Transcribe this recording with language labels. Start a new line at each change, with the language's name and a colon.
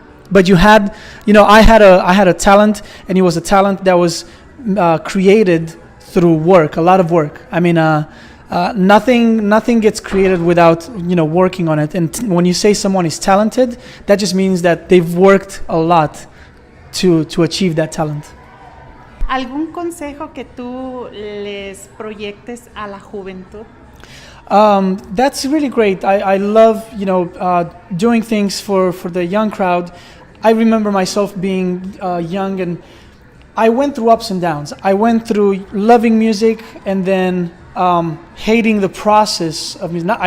English: But I had a talent, and it was a talent that was created through work, a lot of work. I mean, nothing gets created without working on it. And when you say someone is talented, that just means that they've worked a lot to achieve that talent.
Spanish: ¿Algún consejo que tú les proyectes a la juventud?
English: That's really great. I love, doing things for the young crowd. I remember myself being young, and I went through ups and downs. I went through loving music and then hating the process of music.